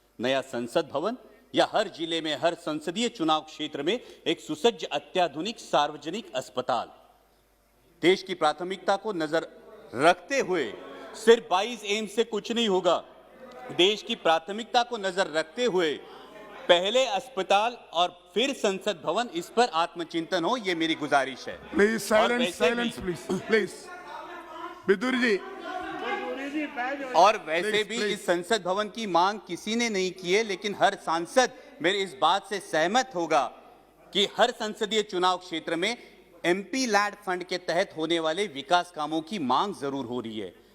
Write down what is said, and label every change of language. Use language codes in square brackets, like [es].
[hi] नया संसद भवन या हर जिले में हर संसदीय चुनाव क्षेत्र में एक सुसज्ज अत्याधुनिक सार्वजनिक अस्पताल? देश की प्राथमिकता को नजर रखते हुए सिर्फ 22 एम्स से कुछ नहीं होगा। देश की प्राथमिकता को नजर रखते हुए पहले अस्पताल और फिर संसद भवन, इस पर आत्मचिंतन हो, ये मेरी गुजारिश है। [en] Please silence, silence, please. [hi] Bidur जी। और वैसे भी इस संसद भवन की मांग किसी ने नहीं की है, लेकिन हर सांसद मेरे इस बात से सहमत होगा कि हर संसदीय चुनाव क्षेत्र में एमपी लैड फंड के तहत होने वाले विकास कामों की मांग जरूर हो रही है।